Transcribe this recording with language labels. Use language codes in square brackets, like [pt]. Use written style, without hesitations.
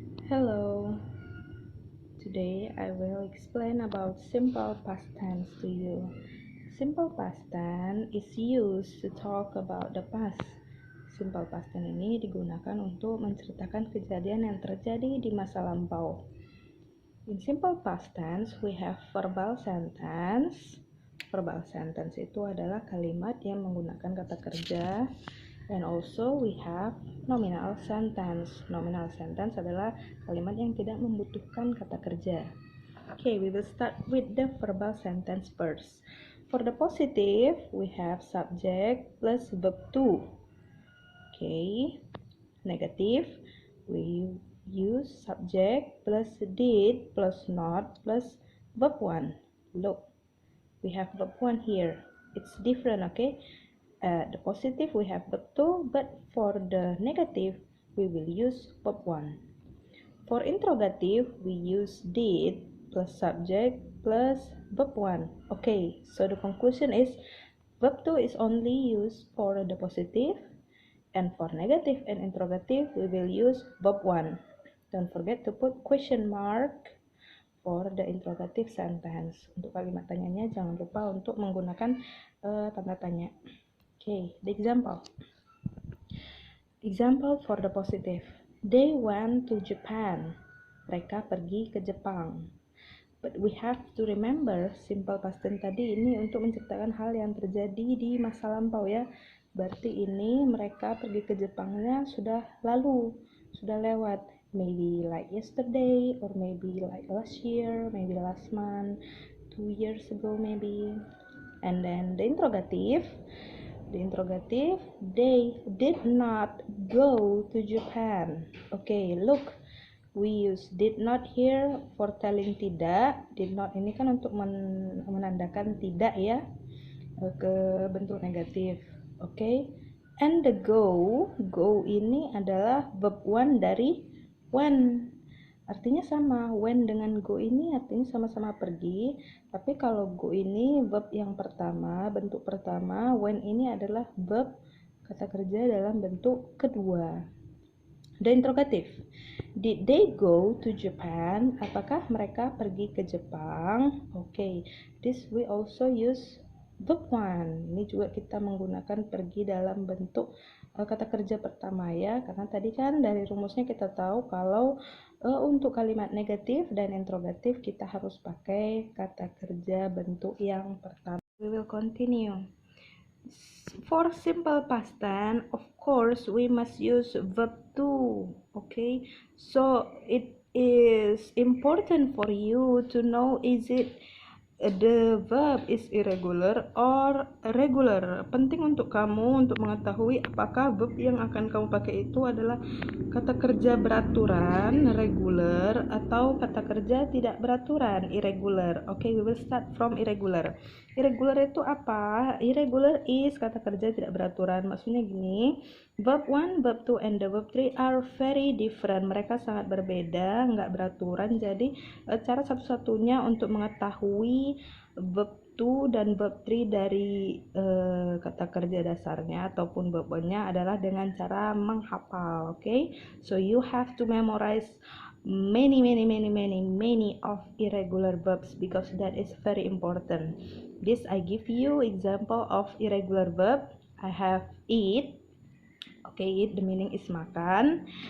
[en] Hello, today I will explain about simple past tense to you. Simple past tense is used to talk about the past. [id] Simple past tense ini digunakan untuk menceritakan kejadian yang terjadi di masa lampau. [en] In simple past tense, we have verbal sentence. [id] Verbal sentence itu adalah kalimat yang menggunakan kata kerja. [en] And also we have nominal sentence. [id] Nominal sentence adalah kalimat yang tidak membutuhkan kata kerja. [en] Okay, we will start with the verbal sentence first. For the positive, we have subject plus verb to. Okay, negative, we use subject plus did plus not plus verb 1. Look, we have verb 1 here. It's different, okay? The positive we have verb 2, but for the negative we will use verb 1. For interrogative we use did plus subject plus verb 1. Okay, so the conclusion is verb 2 is only used for the positive, and for negative and interrogative we will use verb 1. Don't forget to put question mark for the interrogative sentence. [id] Untuk kalimat tanyanya jangan lupa untuk menggunakan tanda tanya. [en] Okay, the example. Example for the positive. They went to Japan. [id] Mereka pergi ke Jepang. [en] But we have to remember [id] simple past tense tadi ini untuk menceritakan hal yang terjadi di masa lampau ya. Berarti ini mereka pergi ke Jepangnya sudah lalu, sudah lewat. [en] Maybe like yesterday, or maybe like last year, maybe last month, 2 years ago maybe. And then the interrogative. The interrogative, they did not go to Japan. Okay, look, we use did not here for telling tidak. [id] Did not ini kan untuk menandakan tidak ya, ke bentuk negatif. [en] Okay, and the go [id] ini adalah verb 1 dari [en] when. [id] Artinya sama, when dengan go ini artinya sama-sama pergi, tapi kalau go ini verb yang pertama, bentuk pertama, when ini adalah verb kata kerja dalam bentuk kedua. [en] The interrogative, did they go to Japan? [id] Apakah mereka pergi ke Jepang? [en] Okay, this we also use verb 1. [id] Ini juga kita menggunakan pergi dalam bentuk kata kerja pertama ya, karena tadi kan dari rumusnya kita tahu kalau untuk kalimat negatif dan interrogatif kita harus pakai kata kerja bentuk yang pertama. [en] We will continue. For simple past tense, of course, we must use verb to. Okay, so it is important for you to know, is it the verb is irregular or regular. [id] Penting untuk kamu untuk mengetahui apakah verb yang akan kamu pakai itu adalah kata kerja beraturan, regular, atau kata kerja tidak beraturan, irregular. [en] Okay, we will start from irregular. [id] Irregular itu apa? [en] Irregular is [id] kata kerja tidak beraturan. Maksudnya gini, [en] verb 1, verb 2, and the verb 3 are very different. [id] Mereka sangat berbeda, nggak beraturan. Jadi cara satu-satunya untuk mengetahui verb 2 dan verb 3 dari kata kerja dasarnya ataupun verb 1-nya adalah dengan cara menghafal. [en] Okay, so you have to memorize many of irregular verbs because that is very important. This I give you example of irregular verb. I have eat. Okay, eat the meaning is makan.